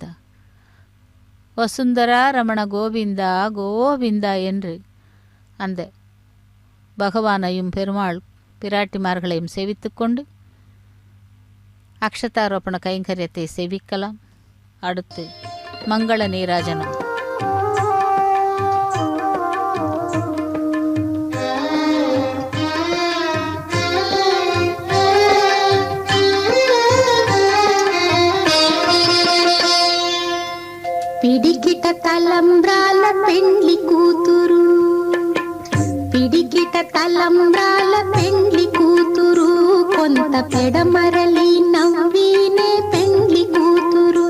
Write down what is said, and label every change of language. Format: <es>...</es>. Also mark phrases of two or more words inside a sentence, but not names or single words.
<ta>வசுந்தரா ரமண கோவிந்தா கோவிந்தா என்று அந்த பகவானையும் பெருமாள் பிராட்டிமார்களையும் சேவித்துக்கொண்டு அக்ஷதாரோபண கைங்கரியத்தை சேவிக்கலாம். அடுத்து மங்கள நீராஜனம்.</ta> <te>పిడికిట తలంబ్రాల పెండ్లి కూతురు, పిడికిట తలంబ్రాల పెండ్లి కూతురు, కొంత పెడమరలి నవ్వీనే పెండ్లి కూతురు.</te>